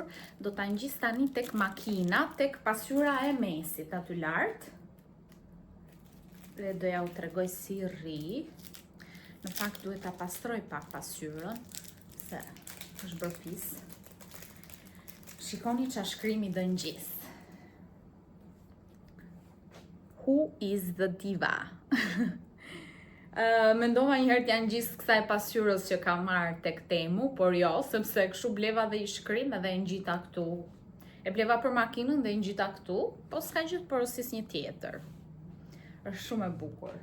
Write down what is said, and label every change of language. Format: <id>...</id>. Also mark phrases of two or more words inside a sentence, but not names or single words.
<sq>Do ta ngjis tani tek makina, tek pasqyra e mesit aty lart. Dhe doja u tregoj si rri. Në fakt duhet ta pastroj pak pasqyrën, se është bërë pis. Shikoni çfarë shkrimi do ngjis.</sq> <en>Who is the diva?</en> <sq>Mendova njëherë t'ja ngjis kësaj pasqyrës që kam marrë tek Temu, por jo, sepse kështu bleva dhe i shkrim edhe e ngjita këtu. E bleva për makinën dhe i ngjita këtu, po s'ka gjithë porosis një tjetër. Është shumë e bukur.</sq>